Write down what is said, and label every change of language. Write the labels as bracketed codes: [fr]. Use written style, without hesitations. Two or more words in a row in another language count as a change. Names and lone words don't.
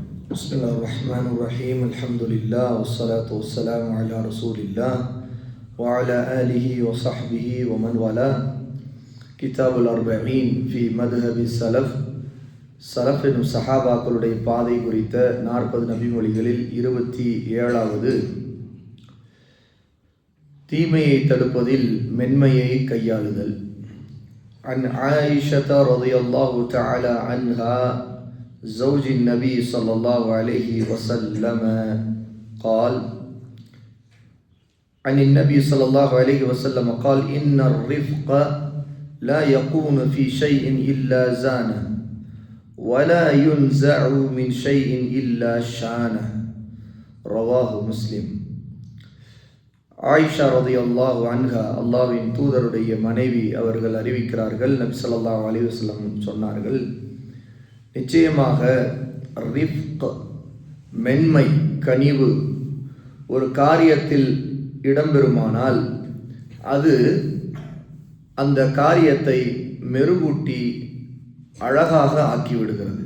[ar] بسم الله الرحمن الرحيم الحمد لله والصلاة والسلام على رسول الله وعلى آله وصحبه ومن والاه كتاب الأربعين في مذهب السلف [ta] சலஃப் என்னும் சஹாபாக்களுடைய பாதை குறித்த 40 நபிமொழிகளில் 27வது தீமையை தடுப்பதில் மென்மையை கையாளுதல். [ar] عن عائشة رضي الله تعالى عنها زوج النبي صلى الله عليه وسلم قال عن النبي صلى الله عليه وسلم قال إن الرفق لا يكون في شيء إلا زانه ولا ينزع من شيء إلا شانه رواه مسلم. [ta] ஆயிஷா [ar] رضي الله عنها [ta] அல்லாஹ்வின் தூதருடைய மனைவி அவர்கள் அறிவிக்கிறார்கள், நபி [ar] صلى الله عليه وسلم [ta] சொன்னார்கள், நிச்சயமாக ரிஃப்க் மென்மை கனிவு ஒரு காரியத்தில் இடம்பெறுமானால் அது அந்த காரியத்தை மெருகூட்டி அழகாக ஆக்கிவிடுகிறது.